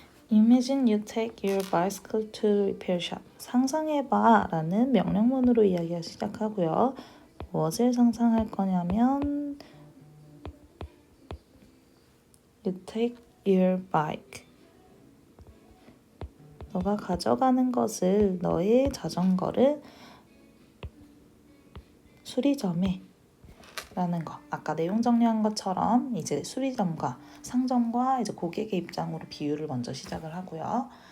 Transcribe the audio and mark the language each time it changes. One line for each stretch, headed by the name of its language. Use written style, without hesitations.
English: Imagine you take your bicycle to repair shop.
Korean: 상상해봐 라는 명령문으로 이야기가 시작하고요. 무엇을 상상할 거냐면
English: You take your bike.
Korean: 너가 가져가는 것을, 너의 자전거를 수리점에 라는 거. 아까 내용 정리한 것처럼 이제 수리점과 상점과 이제 고객의 입장으로 비유를 먼저 시작을 하고요.